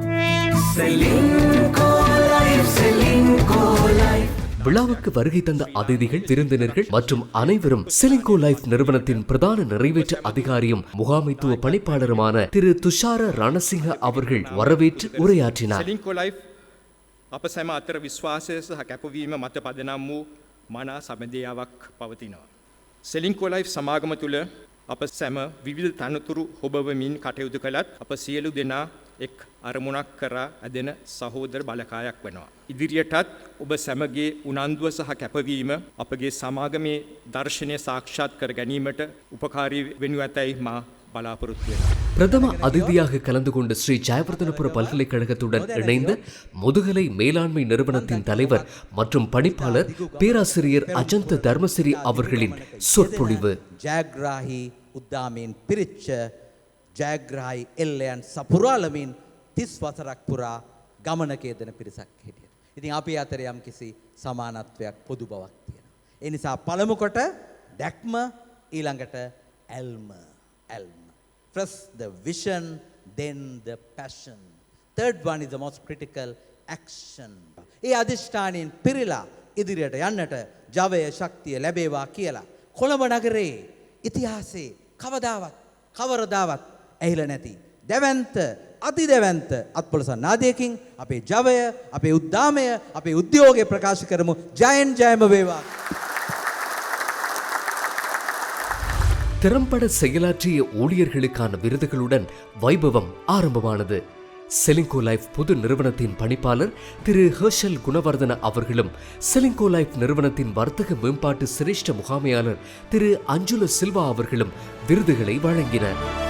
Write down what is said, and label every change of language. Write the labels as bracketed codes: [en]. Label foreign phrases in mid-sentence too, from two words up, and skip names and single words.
[ta] விழாவுக்கு வருகை தந்த அதிதிகள், விருந்தினர்கள் மற்றும் அனைவரும் செலிங்கோ லைஃப் நிறுவனத்தின் பிரதான நிறைவேற்று அதிகாரியும் முகாமைத்துவ பணிப்பாளருமான திரு துஷார ரணசிங்க அவர்கள் வரவேற்று உரையாற்றினார். [si] අප සැම අතර විශ්වාසය සහ කැපවීම මත පදනම් වූ මනා සබඳියාවක් පවතිනවා. සෙලින්කෝ ලයිෆ් සමාගම තුළ අප සැම විවිධ තනතුරු හොබවමින් කටයුතු කළත් අප සියලු දෙනා එක් අරමුණක් කරා ඇදෙන සහෝදර බලකායක් වෙනවා. ඉදිරියටත් ඔබ සැමගේ උනන්දුව සහ කැපවීම අපගේ සමාගමේ දර්ශනය සාක්ෂාත් කර ගැනීමට උපකාරී වෙනු ඇතැයි මා බලාපොරොත්තු වෙනවා. [ta] பிரதம அதிதியாக கலந்து கொண்ட ஸ்ரீ ஜெயவர்தனபுர பல்கலைக்கழகத்துடன் இணைந்த முதுகலை மேலாண்மை நிறுவனத்தின் தலைவர் மற்றும் பணிப்பாளர் பேராசிரியர் அஜந்த தர்மசிறி அவர்களின் சொற்பொழிவு. [si] ජයග්‍රාහී උද්දාමයෙන් පිරිච්ච ජයග්‍රාහී එල්ලයන් සපුරාලමින් 30 වසරක් පුරා ගමනක යෙදෙන පිරිසක් හිටියා. ඉතින් අපි අතර යම් කිසි සමානත්වයක් පොදු බවක් තියෙනවා. ඒ නිසා පළමු කොට දැක්ම, ඊළඟට ඇල්ම. [en] First the vision, then the passion. Third one is the most critical, action. [si] ඒ අධිෂ්ඨානයෙන් පිරීලා ඉදිරියට යන්නට ජවය ශක්තිය ලැබේවා කියලා කොළඹ නගරේ ඉතිහාසයේ කවරදාවත් ඇහිලා නැති දැවැන්ත අතිදැවැන්ත අත්පොළසන් නාදයකින් අපේ ජවය, අපේ උද්දාමය, අපේ උද්‍යෝගය ප්‍රකාශ කරමු. ජයෙන් ජයම වේවා. [ta] திறம்பட செயலாற்றிய ஊழியர்களுக்கான விருதுகளுடன் வைபவம் ஆரம்பமானது. செலிங்கோ லைஃப் பொது நிறுவனத்தின் பணிப்பாளர் திரு ஹர்ஷல் குணவர்தன அவர்களும், செலிங்கோ லைஃப் நிறுவனத்தின் வர்த்தக மேம்பாட்டு சிரேஷ்ட முகாமையாளர் திரு அஞ்சுல சில்வா அவர்களும் விருதுகளை வழங்கினர்.